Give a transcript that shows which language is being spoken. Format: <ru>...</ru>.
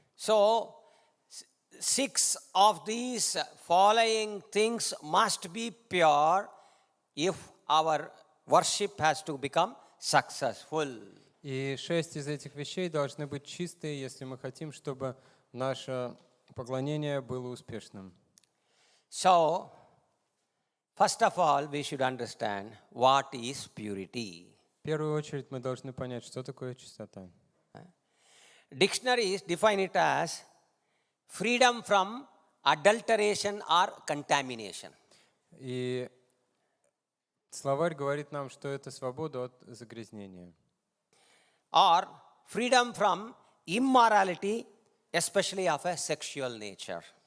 <en>So, 6 of these following things must be pure if our worship has to become successful.</en> <ru>И 6 из этих вещей должны быть чистые, если мы хотим, чтобы наше поклонение было успешным.</ru> <en>So, first of all, we should understand what is purity.</en> <ru>В первую очередь мы должны понять, что такое чистота.</ru> <en>Dictionaries define it as freedom from adulteration or contamination.</en> <ru>И словарь говорит нам, что это свобода от загрязнения.</ru> <en>Or freedom from immorality, especially of a sexual nature.</en>